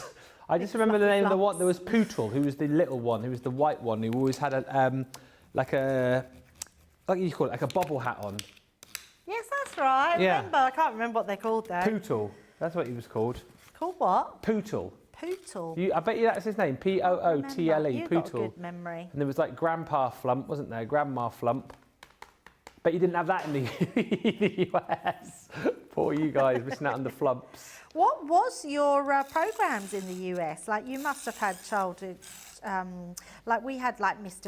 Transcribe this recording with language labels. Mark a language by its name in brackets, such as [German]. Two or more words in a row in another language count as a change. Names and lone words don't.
[English] I just remember the name of the one. There was Pootle, who was the little one, who was the white one, who always had like you call it, like a bobble hat on. Yes, that's right. I remember. I can't remember what they're called though. Pootle. That's what he was called. Called what? Pootle. Pootle. I bet you that's his name. P-O-O-T-L-E. You've Pootle. got a good memory. And there was like Grandpa Flump, wasn't there? Grandma Flump. But you didn't have that in the US. Poor you guys, missing out on the flumps. What was your programs in the US? Like you must have had childhood, like we had like Mr.